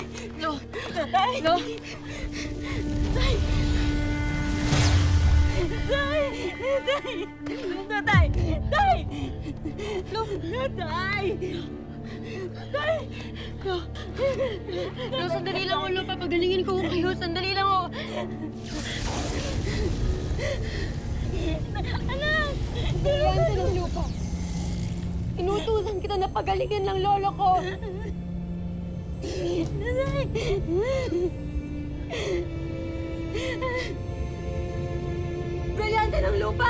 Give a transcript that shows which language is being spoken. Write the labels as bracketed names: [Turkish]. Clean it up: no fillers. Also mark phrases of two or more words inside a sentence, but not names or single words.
[Filipino] No! Tay! No! Tay! Tay! Tay! Tay! Tay! Lo, sandali lang ako, Lo. Papagalingin ko kayo. Sandali lang ako. Anak! Brilyante ng lupa. Inutusan kita na pagalingin ng lolo ko. Brilyante ng lupa!